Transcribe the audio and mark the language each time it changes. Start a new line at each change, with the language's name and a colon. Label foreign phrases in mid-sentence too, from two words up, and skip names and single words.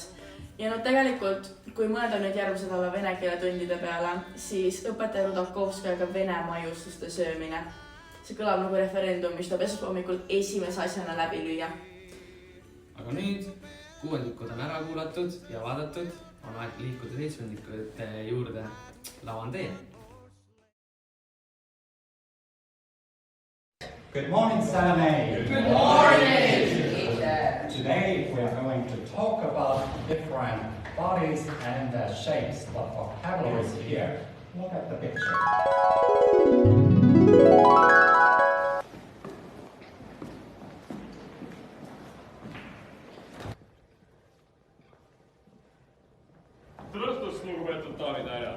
Estonian: Ja no tegelikult, kui mõelda nüüd järgmise päeva vene keele tundide peale, siis õpetaja Rudo Kouska ja ka vene maiustuste söömine. See kõlab nagu referendum, mis tuleb esmaspäeval esimese asjana läbi lüüa. Aga nüüd 6. on ära kuulatud ja vaadatud, on aeg liikuda 7. juurde. Lavan teie.
English: Good morning, Salome. Good morning. Today we are going to talk about different bodies and shapes, but vocabulary is here. Look at the picture.
Estonian: Tere õhtust, lugupeetud daamid ja härrad.